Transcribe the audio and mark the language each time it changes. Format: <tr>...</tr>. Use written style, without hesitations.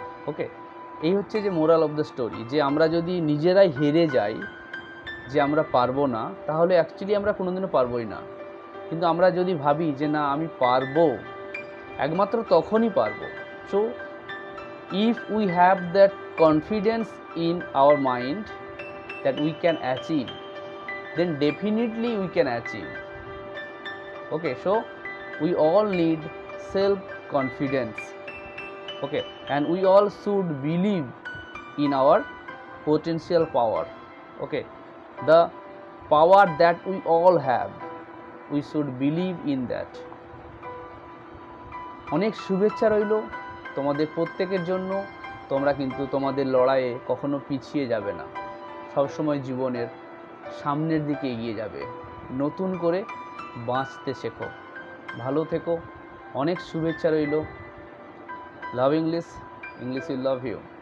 <bn>ওকে, এই হচ্ছে যে মোরাল অফ দ্য স্টোরি, যে আমরা যদি নিজেরাই হেরে যাই, যে আমরা পারবো না, তাহলে অ্যাকচুয়ালি আমরা কোনোদিনও পারবোই না। কিন্তু আমরা যদি ভাবি যে না আমি পারবো, একমাত্র তখনই পারবো। So</bn> <en>if we have that confidence in our mind that we can achieve, then definitely we can achieve. Okay, so we all need self confidence. Okay, and we all should believe in our potential power. Okay, the power that we all have, we should believe in that.</en> <bn>অনেক শুভেচ্ছা রইল তোমাদের প্রত্যেকের জন্য। তোমরা কিন্তু তোমাদের লড়াইয়ে কখনো পিছিয়ে যাবে না, সবসময় জীবনের সামনের দিকে এগিয়ে যাবে, নতুন করে বাঁচতে শেখো। ভালো থেকো, অনেক শুভেচ্ছা রইল।</bn> <en>Love English, English will love you.</en>